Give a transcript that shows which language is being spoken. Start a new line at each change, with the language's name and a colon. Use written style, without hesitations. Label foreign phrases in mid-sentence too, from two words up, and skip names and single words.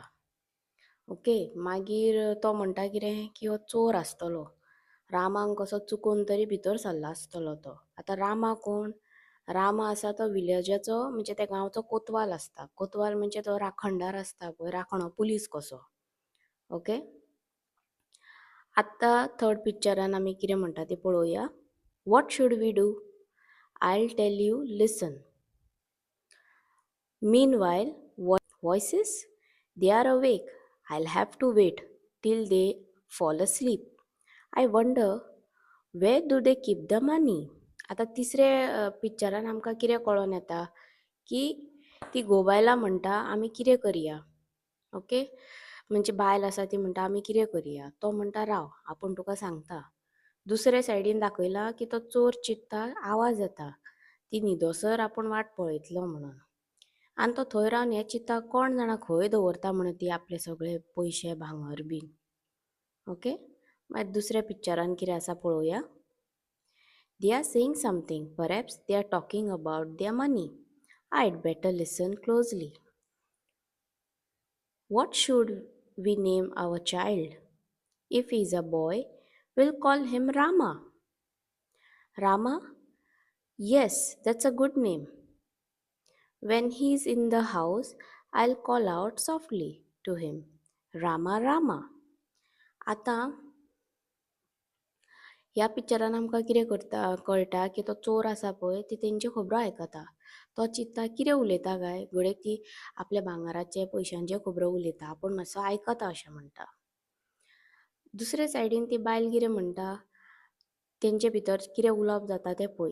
Konkani: ओके, मागीर तो म्हणटा कितें की हो चोर आसतलो, रामांक कसो चुकून तरी भितर सरलो आसतलो तो. आतां रामा कोण? रामा आसा तो विलेजाचो म्हणजे त्या गांवचो कोतवाल आसता. कोतवाल म्हणजे तो राखणदार आसता पळय, राखणो पुलीस कसो. ओके, आतां थर्ड पिक्चरान आमी कितें म्हणटा तें पळोवया.
English: What should we do? I will tell you, listen. Meanwhile, voices? They are awake. I'll have to wait till they fall asleep. I wonder, where do they keep the money?
Konkani: आता तिसरे पिक्चरान आमकां कितें कळोन येता की ती घोबायला म्हणटा आमी कितें करया. ओके, म्हणजे बायल आसा ती म्हणटा आमी कितें करया. तो म्हणटा राव आपूण तुका सांगता. दुसरे सायडीन दाखयला की तो चोर चिंत्ता, आवाज येता, ती न्हिदोसर आपूण वाट पळयतलो म्हणून. आनी तो थंय रावन हें चिंत्ता कोण जाणा खंय दवरता म्हणून ती आपले सगळे पयशे भांगर बीन. ओके, मागीर दुसऱ्या पिक्चरान कितें आसा पळोवया.
English: They are saying something. Perhaps they are talking about their money. I'd better listen closely. What should we name our child? If he's a boy, we'll call him Rama. Rama? Yes, that's a good name. When he's in the house, I'll call out softly to him, Rama, Rama.
Konkani: आतां ह्या पिक्चरान आमकां कितें कळटा की तो चोर आसा पळय ती तेंची खबरो आयकता. तो चिंत्ता कितें उलयता काय, घडये ती आपल्या भांगराचे पयशांचे खबरो उलयता, आपूण मातसो आयकता अशें म्हणटा. दुसरे सायडीन ती बायल कितें म्हणटा, तेंचे भितर कितें उलोवप जाता तें पळय.